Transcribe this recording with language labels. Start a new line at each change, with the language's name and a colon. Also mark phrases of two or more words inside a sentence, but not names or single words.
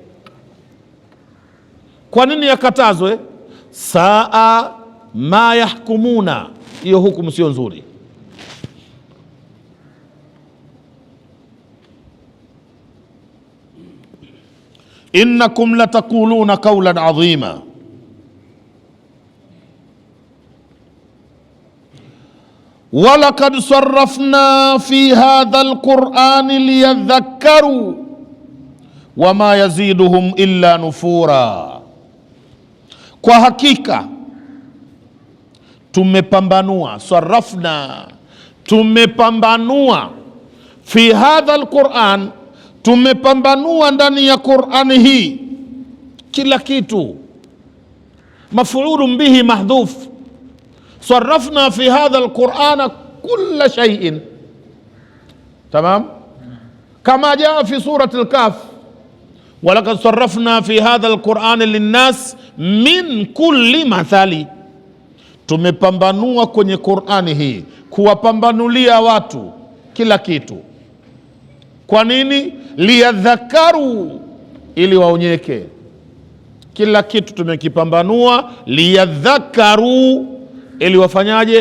Swahili: Kwa nini yakatazwe?
Arabic: ساء ما يحكمون,
Swahili: hiyo hukumu sio nzuri.
Arabic: إنكم لتقولون قولا عظيما, ولقد صرفنا في هذا القرآن ليذكروا وما يزيدهم إلا نفورا.
Swahili: Kwa hakika tumepambanua, sarrafna, tumepambanua,
Arabic: في هذا القرآن,
Swahili: tumepambanua ndani ya Qurani hii kila kitu.
Arabic: مفعول به محذوف صرفنا في هذا القرآن كل شيء تمام كما جاء في سورة الكهف ولقد صرفنا في هذا القرآن للناس من كل مثل.
Swahili: Tumepambanua kwenye Qurani hii kuwapambanulia watu kila kitu. Kwa nini? Liyadhakaru, ili waonyeke. Kila kitu tumekipambanua, liyadhakaru, ili wafanyaje?